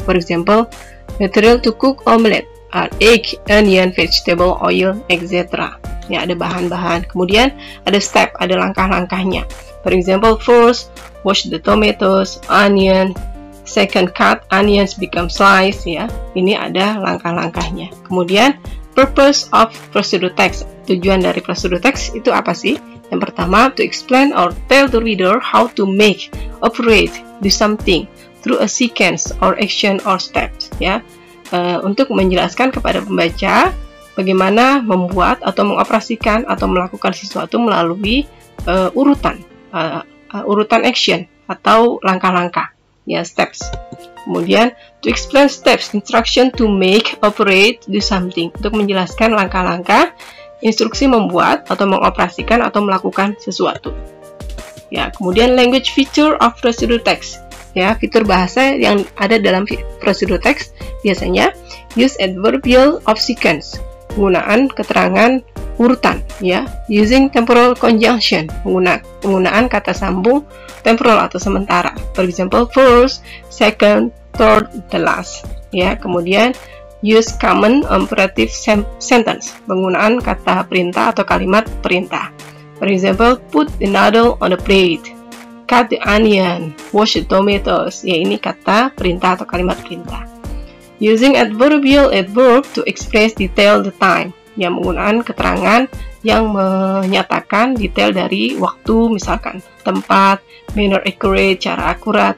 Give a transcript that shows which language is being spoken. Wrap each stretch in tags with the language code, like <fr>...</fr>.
<en>For example, material to cook omelette are egg, onion, vegetable, oil, etc.</en> <id>Ya, ada bahan-bahan. Kemudian ada step, ada langkah-langkahnya.</id> <en>For example, first, wash the tomatoes, onion. Second, cut onions become slice.</en> <id>Ya, ini ada langkah-langkahnya. Kemudian,</id> <en>purpose of procedure text.</en> <id>Tujuan dari procedure text itu apa sih? Yang pertama,</id> <en>to explain or tell the reader how to make, operate, do something through a sequence or action or steps.</en> <id>Ya, untuk menjelaskan kepada pembaca bagaimana membuat atau mengoperasikan atau melakukan sesuatu melalui urutan action atau langkah-langkah. Ya, steps.</id> <en>Kemudian, to explain steps, instruction to make, operate, do something.</en> <id>Untuk menjelaskan langkah-langkah, instruksi membuat atau mengoperasikan atau melakukan sesuatu. Ya, kemudian</id> <en>language feature of procedure text.</en> <id>Ya, fitur bahasa yang ada dalam procedure text biasanya</id> <en>use adverbial of sequence,</en> <id>penggunaan keterangan urutan, ya,</id> <en>using temporal conjunction,</en> <id>penggunaan kata sambung temporal atau sementara.</id> <en>For example, first, second, third, the last.</en> <id>Ya, kemudian</id> <en>use common imperative sentence,</en> <id>penggunaan kata perintah atau kalimat perintah.</id> <en>For example, put the noodle on the plate, cut the onion, wash the tomatoes.</en> <id>Ya, ini kata perintah atau kalimat perintah.</id> <en>Using adverbial adverb to express detail the time.</en> <id>Ya, menggunakan keterangan yang menyatakan detail dari waktu, misalkan tempat,</id> <en>manner accurate,</en> <id>cara akurat.</id>